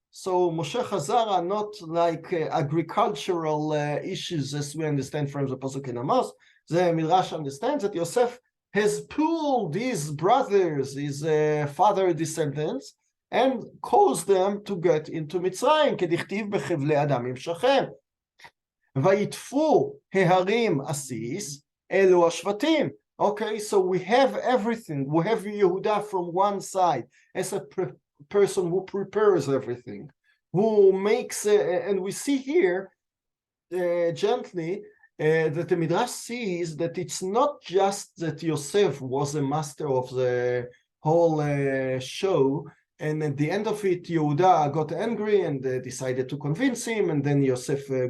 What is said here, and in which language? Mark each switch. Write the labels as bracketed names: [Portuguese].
[English] So Moshe Chazara, not like agricultural issues as we understand from the Pasuk in Amos. The Midrash understands that Yosef has pulled his brothers, his father descendants, and caused them to get into Mitzrayim. [Hebrew] כדכתיב בחבלי אדם עם שכם. ויטפו ההרים עסיס, אלו השבטים. [English] Okay, so we have everything. We have Yehuda from one side as a person who prepares everything, who makes, and we see here gently that the Midrash sees that it's not just that Yosef was a master of the whole show, and at the end of it, Yehuda got angry and decided to convince him, and then Yosef